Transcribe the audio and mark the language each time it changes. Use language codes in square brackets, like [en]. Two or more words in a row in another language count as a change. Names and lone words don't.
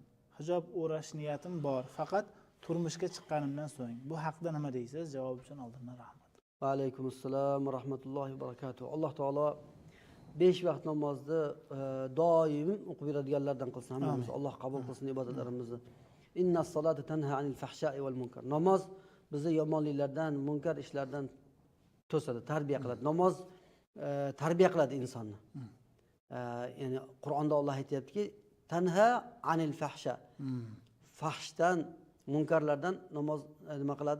[uz] Hijob o'rash niyatim bor, faqat turmushga chiqqanimdan so'ng. Bu haqida nima deysiz? Javob uchun oldindan rahmat. [ar] وعليكم السلام ورحمة الله وبركاته. [uz] Alloh taolo 5 vaqt namozni doim o'qib yuradiganlardan qilsin. Hammamiz Alloh qabul qilsin ibodatlarimizni. [ar] إن الصلاة تنهى عن الفحشاء والمنكر. [uz] Namoz bizni yomonliklardan, munkar ishlardan to'sadi, tarbiya qiladi. Namoz tarbiya qiladi insonni. Ya'ni Qur'onda Alloh aytayaptiki, [ar] تنهى عن الفحشاء. [uz] Fahshdan, munkarlardan namoz nima qiladi?